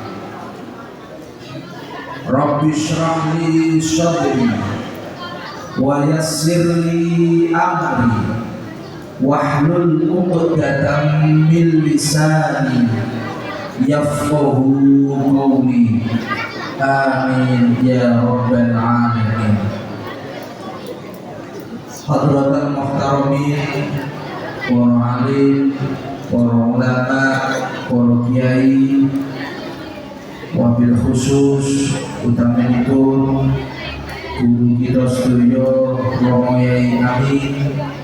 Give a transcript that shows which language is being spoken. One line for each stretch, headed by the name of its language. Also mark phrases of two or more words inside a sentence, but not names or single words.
Arabic: رب اشرح لي صدري ويسر لي أمري واحلل عقدة من لساني يفقهوا قولي. آمين يا رب العالمين. حضرة المحترمين,
Javanese: para alim, para ulama, para kiai,
Arabic: وبالخصوص
Javanese: utamanipun guru kita sedaya Romo Yai Amin,